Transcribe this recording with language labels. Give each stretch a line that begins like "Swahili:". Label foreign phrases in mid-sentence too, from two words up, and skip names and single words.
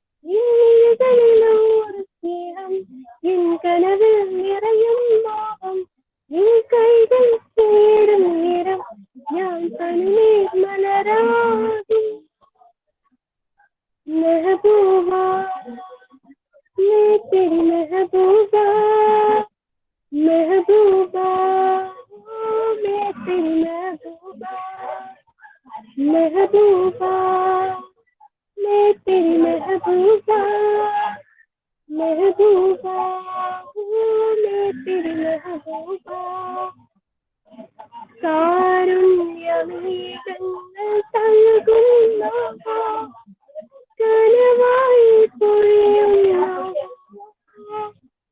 Malayalam: സ്നേഹം എൻ കനവിൽ നിറയും മോഹം എൻ കൈകൾ തേടും നിറം ഞാൻ തന്നേ മലരാകും
Hindi: മെഹബൂബാ मैं तेरी महबूबा महबूबा मैं तेरी महबूबा महबूबा मैं तेरी महबूबा महबूबा मैं तेरी महबूबा
Malayalam: കാരുണ്യമേഘങ്ങൾ തഴുകുന്ന കനവായി പൊഴിയുന്ന